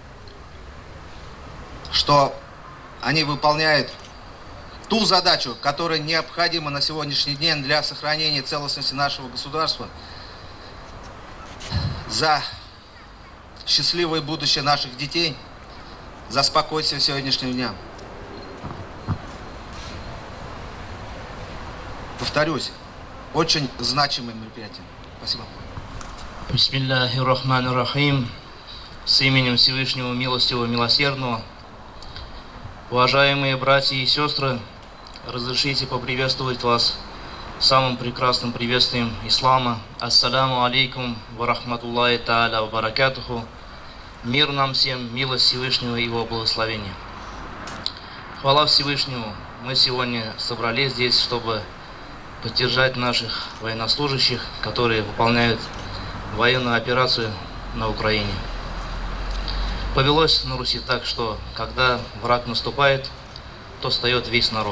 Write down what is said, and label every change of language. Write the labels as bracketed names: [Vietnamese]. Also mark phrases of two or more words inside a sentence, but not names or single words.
[Russian] что они выполняют ту задачу, которая необходима на сегодняшний день для сохранения целостности нашего государства, за счастливое будущее наших детей, за спокойствие сегодняшнего дня. Повторюсь, очень значимое мероприятие. Спасибо. [Arabic] بسم الله الرحمن الرحيم. [Russian] С именем Всевышнего Милостивого Милосердного. Уважаемые братья и сестры, разрешите поприветствовать вас самым прекрасным приветствием ислама. [Arabic] السلام عليكم ورحمة الله تعالى وبركاته. [Russian] Мир нам всем, милость Всевышнего и его благословения. Хвала Всевышнему. Мы сегодня собрались здесь, чтобы поддержать наших военнослужащих, которые выполняют военную операцию на Украине. Повелось на Руси так, что когда враг наступает, то встает весь народ.